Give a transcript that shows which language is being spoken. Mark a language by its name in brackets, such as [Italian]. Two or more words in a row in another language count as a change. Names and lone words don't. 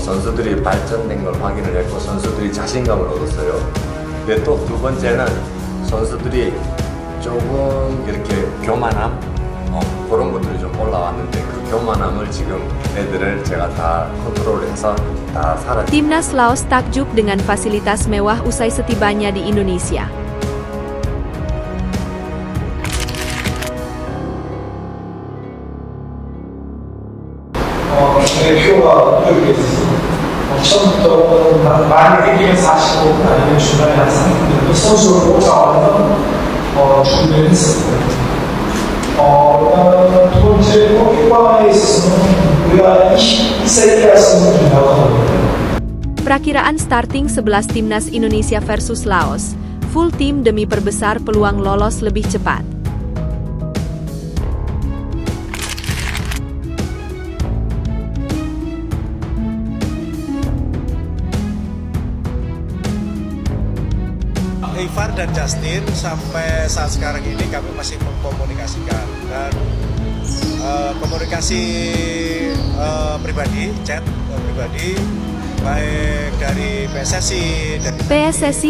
[Korean] 선수들이 발전된 걸 확인을 했고 선수들이 자신감을 얻었어요. 근데 또 두 번째는 선수들이 조금 이렇게 교만함 그런 것들이 좀 올라왔는데 그 교만함을 지금 애들을 제가 다 컨트롤해서 다 사라지. [Indonesian] Timnas Laos takjub dengan fasilitas mewah usai setibanya di Indonesia. [Korean] 대표가 여기 처음부터 많이 이기면 45분 아니면 중간에 한 30분 선수를 뽑아와서 준비를 했습니다. 두 번째 효과에 있어서는 우리가 22세 이하였으면 준비하거든요. [Indonesian] Perakiraan starting 11 Timnas Indonesia versus Laos, full tim demi perbesar peluang lolos lebih cepat. Ivar dan Justin sampai saat sekarang ini kami masih mengkomunikasikan dan komunikasi pribadi, chat pribadi baik dari PSSI